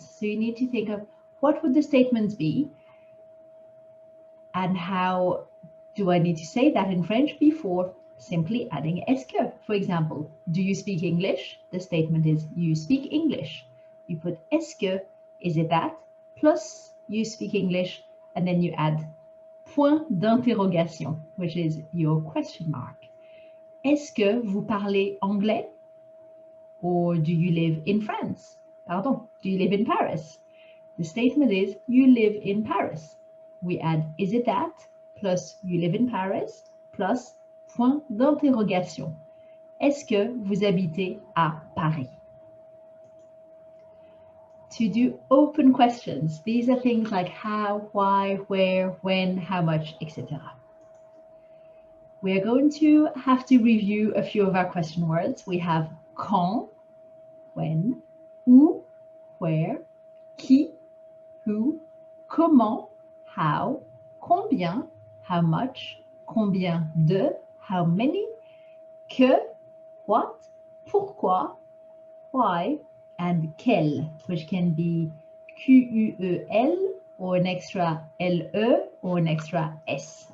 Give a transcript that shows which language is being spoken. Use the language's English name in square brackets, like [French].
[English] So you need to think of what would the statements be and how do I need to say that in French before simply adding est-ce que. For example, do you speak English? The statement is you speak English. You put est-ce que, is it that, plus you speak English, and then you add [French] point d'interrogation, [English] which is your question mark. [French] Est-ce que vous parlez anglais? [English] Or do you live in France? Pardon, do you live in Paris? The statement is you live in Paris. We add is it that, plus you live in Paris, plus [French] point d'interrogation. Est-ce que vous habitez à Paris? [English] To do open questions, these are things like how, why, where, when, how much, etc. We're going to have to review a few of our question words. We have quand, when, où, where, qui, who, comment, how, combien, how much, combien de, how many, que, what, pourquoi, why, and quel, which can be Q-U-E-L or an extra L-E or an extra S.